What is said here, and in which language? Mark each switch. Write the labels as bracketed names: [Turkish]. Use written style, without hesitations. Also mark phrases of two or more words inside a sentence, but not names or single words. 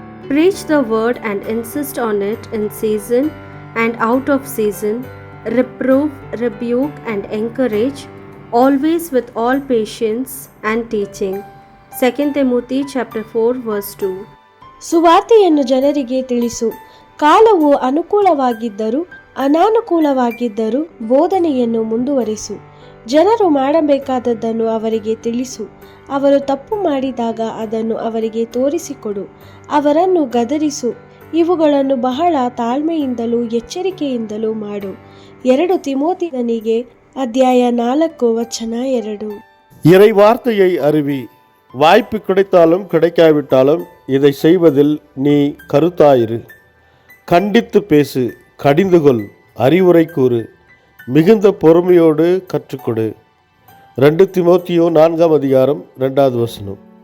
[English] Preach the word and insist on it in season and out of season. Reprove, rebuke, and encourage, always with all patience and teaching. 2 Timothy chapter 4 verse 2. [Kannada] ಸುವಾರ್ತೆಯನ್ನು ಜನರಿಗೆ ತಿಳಿಸು. ಕಾಲವು ಅನುಕೂಲವಾಗಿದ್ದರೂ ಅನಾನುಕೂಲವಾಗಿದ್ದರೂ ಬೋಧನೆಯನ್ನು ಮುಂದುವರಿಸು. ಜನರು ಮಾಡಬೇಕಾದದ್ದನ್ನು ಅವರಿಗೆ ತಿಳಿಸು. ಅವರು ತಪ್ಪು ಮಾಡಿದಾಗ ಅದನ್ನು ಅವರಿಗೆ ತೋರಿಸಿಕೊಡು. ಅವರನ್ನು ಗದರಿಸು. ಇವುಗಳನ್ನು ಬಹಳ ತಾಳ್ಮೆಯಿಂದಲೂ ಎಚ್ಚರಿಕೆಯಿಂದಲೂ ಮಾಡು. 2 ತಿಮೋಥೆಯನಿಗೆ ಅಧ್ಯಾಯ 4 ವಚನ 2. [Tamil] இறை வார்த்தையை அறிவி. வாய்ப்பு கிடைத்தாலும் கிடைக்காவிட்டாலும் இதை செய்வதில் நீ கருத்தாயிரு. கண்டித்து பேசு, கடிந்துகொள், அறிவுரை கூறு, மிகுந்த பொறுமையோடு கற்றுக்கொடு. 2 திமோத்தேயு 4 அதிகாரம் 2வது வசனம்.